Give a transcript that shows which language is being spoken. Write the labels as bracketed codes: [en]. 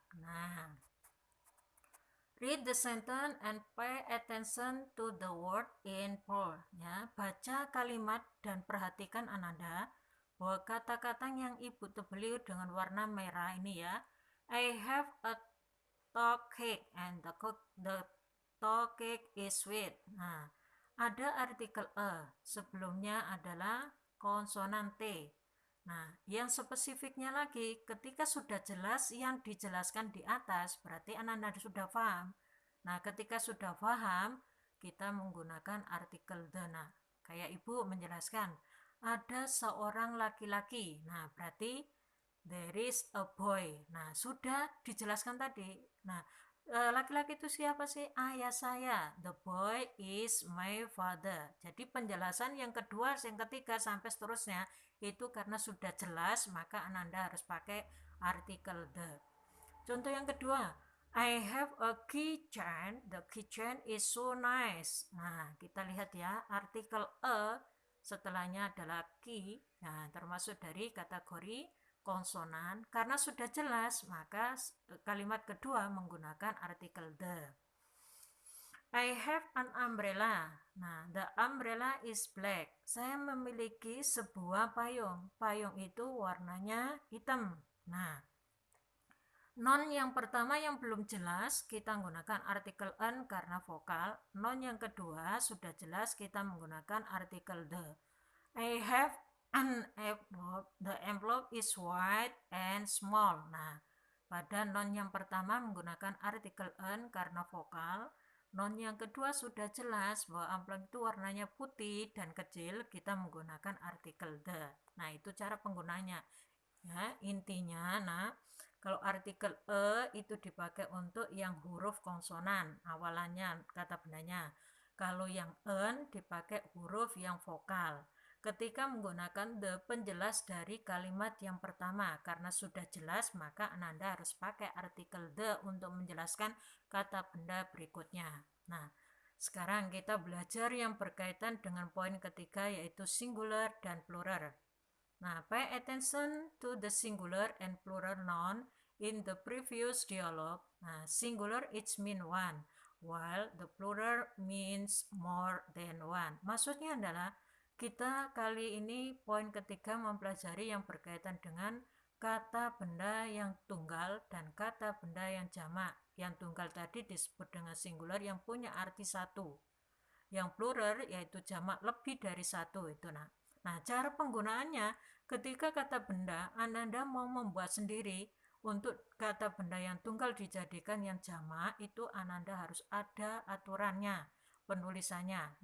[en] Nah, read the sentence and pay attention to the word in bold. [id] Ya, baca kalimat dan perhatikan Ananda bahwa kata-kata yang ibu tebeli dengan warna merah ini ya. [en] I have a tall cake and the tall cake is sweet. [id] Nah, ada artikel a, sebelumnya adalah konsonan T. Nah, yang spesifiknya lagi, ketika sudah jelas yang dijelaskan di atas, berarti Ananda sudah paham. Nah, ketika sudah paham, kita menggunakan artikel the. Nah, kayak ibu menjelaskan, ada seorang laki-laki. Nah, berarti [en] there is a boy. Nah, sudah dijelaskan tadi. [id] Nah, laki-laki itu siapa sih? Ayah saya. [en] The boy is my father. [id] Jadi penjelasan yang kedua, yang ketiga sampai seterusnya itu karena sudah jelas, maka Ananda harus pakai artikel the. Contoh yang kedua, [en] I have a keychain. The keychain is so nice. [id] Nah, kita lihat ya, artikel a setelahnya adalah key. Nah, termasuk dari kategori konsonan. Karena sudah jelas, maka kalimat kedua menggunakan artikel the. [en] I have an umbrella. Nah, the umbrella is black. [id] Saya memiliki sebuah payung. Payung itu warnanya hitam. Nah, non yang pertama yang belum jelas kita menggunakan artikel an karena vokal. Non yang kedua sudah jelas kita menggunakan artikel the. [en] I have an envelope. The envelope is white and small. [id] Nah, pada non yang pertama menggunakan artikel an karena vokal. Non yang kedua sudah jelas bahwa amplop itu warnanya putih dan kecil, kita menggunakan artikel the. Nah, itu cara penggunanya. Ya, intinya, nah, kalau artikel itu dipakai untuk yang huruf konsonan, awalannya kata bendanya. Kalau yang en dipakai huruf yang vokal. Ketika menggunakan the penjelas dari kalimat yang pertama, karena sudah jelas maka Ananda harus pakai artikel the untuk menjelaskan kata benda berikutnya. Nah, sekarang kita belajar yang berkaitan dengan poin ketiga yaitu singular dan plural. [en] Nah, pay attention to the singular and plural noun in the previous dialogue. Nah, singular it mean one, while the plural means more than one. [id] Maksudnya adalah kita kali ini poin ketiga mempelajari yang berkaitan dengan kata benda yang tunggal dan kata benda yang jamak. Yang tunggal tadi disebut dengan singular yang punya arti satu. Yang plural yaitu jamak lebih dari satu itu. Nah, cara penggunaannya ketika kata benda Ananda mau membuat sendiri untuk kata benda yang tunggal dijadikan yang jamak itu Ananda harus ada aturannya, penulisannya.